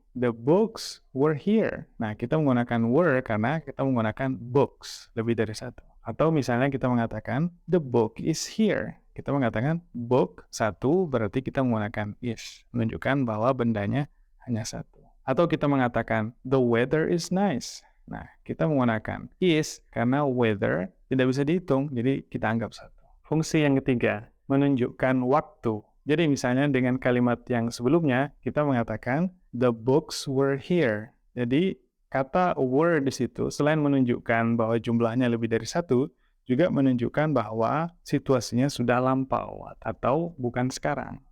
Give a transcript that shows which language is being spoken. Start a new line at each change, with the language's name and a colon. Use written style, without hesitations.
English: The books were here.
Indonesian: Nah, kita menggunakan were karena kita menggunakan books, lebih dari satu. Atau misalnya kita mengatakan,
English: the book is here.
Indonesian: Kita mengatakan book satu, berarti kita menggunakan is. Menunjukkan bahwa bendanya hanya satu. Atau kita mengatakan,
English: the weather is nice.
Indonesian: Nah, kita menggunakan is karena weather tidak bisa dihitung, jadi kita anggap satu. Fungsi yang ketiga, menunjukkan waktu. Jadi misalnya dengan kalimat yang sebelumnya, kita mengatakan,
English: the books were here.
Indonesian: Jadi kata were di situ, selain menunjukkan bahwa jumlahnya lebih dari satu, juga menunjukkan bahwa situasinya sudah lampau atau bukan sekarang.